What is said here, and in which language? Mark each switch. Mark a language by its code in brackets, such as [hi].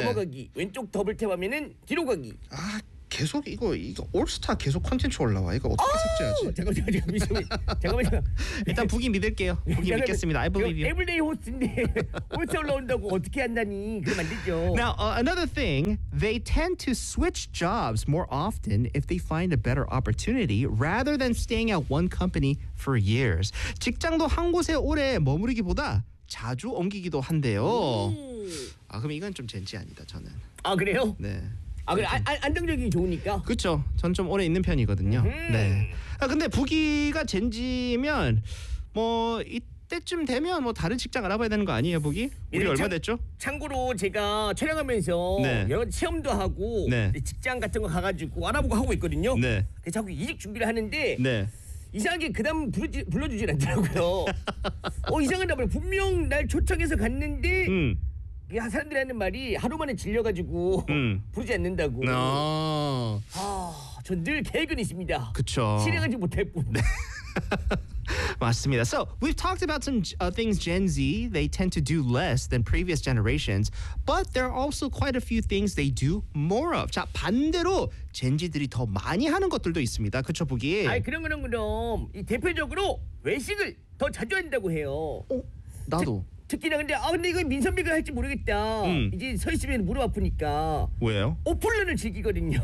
[ko] 넘어가기, 왼쪽 더블 탭하면은 뒤로 가기. 계속 이거 올스타 계속 컨텐츠 올라와. 이거 어떻게 삭제하지? 잠깐만. 일단 부기 믿을게요. 부기 믿겠습니다. [en] I believe you. [ko] 에브리데이 호스트인데 올스타 올라온다고 어떻게 한다니. 그럼 안 되죠. [en] Now, another thing. They tend to switch jobs more often if they find a better opportunity rather than staying at one company for years. [ko] 직장도 한 곳에 오래 머무르기보다 자주 옮기기도 한대요. 아 그럼 이건 좀 젠지 아니다 저는. 아 그래요? 네. 아 그래 좀... 안정적이 좋으니까. 그렇죠. 전 좀 오래 있는 편이거든요. 네. 아 근데 부기가 젠지면 뭐 이때쯤 되면 뭐 다른 직장 알아봐야 되는 거 아니에요, 부기? 우리 네, 얼마 됐죠? 참고로 제가 촬영하면서 네. 여러 체험도 하고 네. 직장 같은 거 가가지고 알아보고 하고 있거든요. 네. 그래서 자꾸 이직 준비를 하는데. 네. 이상하게 그다음 불러주질 않더라고요. 어 이상하다 말이야. 분명 날 초청해서 갔는데 야, 사람들이 하는 말이 하루만에 질려가지고 부르지 않는다고. 아, 전 늘 계획은 있습니다. 그쵸. 실행하지 못할 뿐. 네. 맞습니다. [en] So we've talked about some things Gen Z, they tend to do less than previous generations, but there are also quite a few things they do more of. [ko] 자, 반대로 젠지들이 더 많이 하는 것들도 있습니다. 그쵸, 보기? 아이, 그럼. 이 대표적으로 외식을 더 자주 한다고 해요. 어? 나도. 특히나 근데 아 근데 이거 민선배가 할지 모르겠다. 이제 서 있으면 무릎 아프니까. 왜요? 오픈런을 즐기거든요.